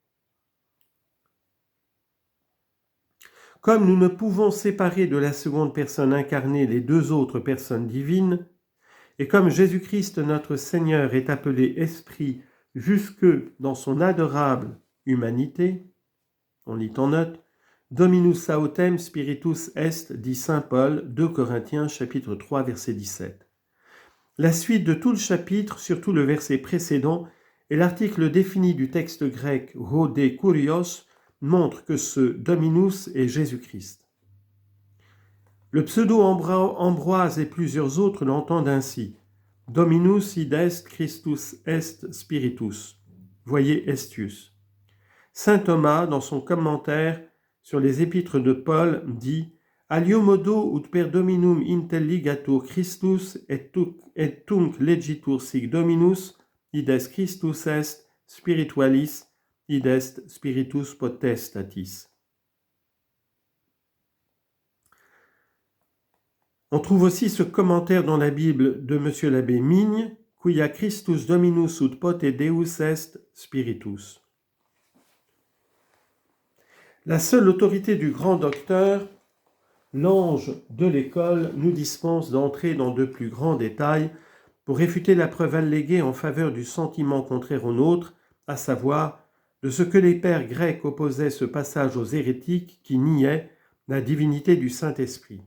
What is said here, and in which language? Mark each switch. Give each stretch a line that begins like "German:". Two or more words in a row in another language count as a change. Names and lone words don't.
French: Comme nous ne pouvons séparer de la seconde personne incarnée les 2 autres personnes divines, et comme Jésus-Christ notre Seigneur est appelé Esprit jusque dans son adorable humanité, on lit en note,
Latin: Dominus autem spiritus est,
French: dit saint Paul, 2 Corinthiens chapitre 3 verset 17. La suite de tout le chapitre, surtout le verset précédent, et l'article défini du texte grec Rhodé Kurios montre que ce Dominus est Jésus-Christ. Le pseudo-Ambroise et plusieurs autres l'entendent ainsi.
Latin: Dominus id est Christus est Spiritus.
French: Voyez Estius. Saint Thomas, dans son commentaire sur les épîtres de Paul, dit
Latin: « Alio modo ut per dominum intelligatur Christus et tunc legitur sic Dominus, id est Christus est spiritualis, id est spiritus potestatis.
French: » On trouve aussi ce commentaire dans la Bible de M.
Latin: l'abbé Migne, « Quia Christus Dominus ut pote Deus est spiritus ».
French: La seule autorité du grand docteur, l'ange de l'école, nous dispense d'entrer dans de plus grands détails pour réfuter la preuve alléguée en faveur du sentiment contraire au nôtre, à savoir de ce que les pères grecs opposaient ce passage aux hérétiques qui niaient la divinité du Saint-Esprit.